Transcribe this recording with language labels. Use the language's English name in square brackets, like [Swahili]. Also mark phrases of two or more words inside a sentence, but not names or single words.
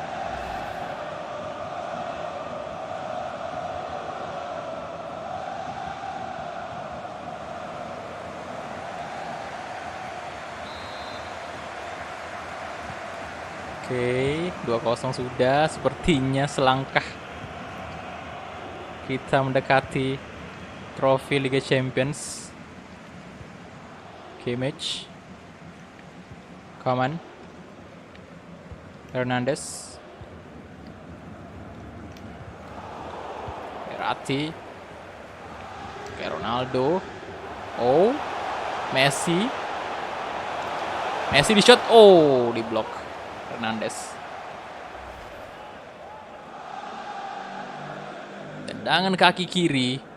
[Indonesian] Oke, 2-0 sudah. Sepertinya selangkah kita mendekati trofi Liga Champions. Kimmich. Coman. Hernandez. Verratti. Oke, Ronaldo. Oh, Messi. Messi di shot. Oh, di blok Hernandez. Tendangan kaki kiri.